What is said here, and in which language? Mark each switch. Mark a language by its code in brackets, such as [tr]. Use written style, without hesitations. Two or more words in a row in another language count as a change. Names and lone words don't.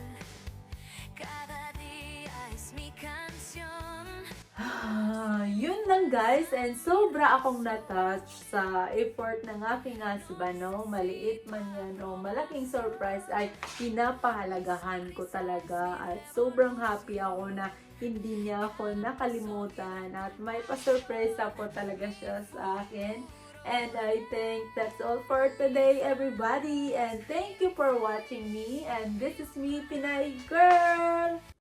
[es] Cada día es mi canción. [tl] Yun lang guys, and sobra akong na-touch sa effort ng aking husband, no? Maliit man yan o malaking surprise ay pinapahalagahan ko talaga at sobrang happy ako na hindi niya ako nakalimutan at may pa-surpresa po talaga siya sa akin. [en] And I think that's all for today, everybody. And thank you for watching me. And this is me, Pinay Girl!